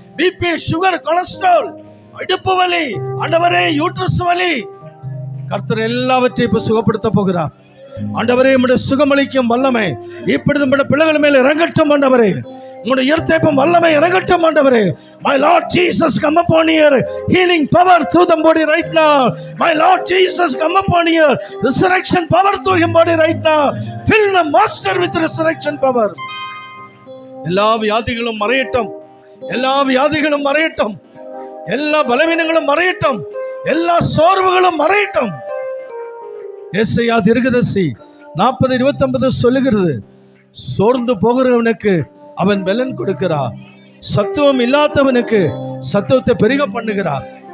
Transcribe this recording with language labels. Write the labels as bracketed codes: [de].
[ta] BP, sugar, cholesterol, இடுப்பு வலி, ஆண்டவரே யூட்ரஸ் வலி. கர்த்தர் எல்லாவற்றையும் இப்ப சுகப்படுத்த போகிறார். ஆண்டவரே, உம்முடைய சுகமளிக்கும் வல்லமை இப்படி நம்முடைய பிள்ளைகள் மேல இறங்கட்டும் ஆண்டவரே. உங்களுடைய உயிர்த்தெழுப்பும் வல்லமை இறங்கட்டும் ஆண்டவரே. [en] My Lord Jesus, come upon your healing power through the body right now. My Lord Jesus, come upon your resurrection power through him body right now. Fill the master with resurrection power. [ta] எல்லா வியாதிகளும் மறையட்டும், எல்லா வியாதிகளும் மறையட்டும், எல்லா பலவீனங்களும் மறையட்டும், எல்லா சோர்வுகளும் மறையட்டும். ஏசாயா தீர்க்கதரிசி 40:29 சொல்லுகிறது, சோர்ந்து போகிறவனுக்கு அவன் பலன் கொடுக்கிறார், சத்துவம் இல்லாதவனுக்கு சத்துவத்தை பெருக பண்ணுகிறார்.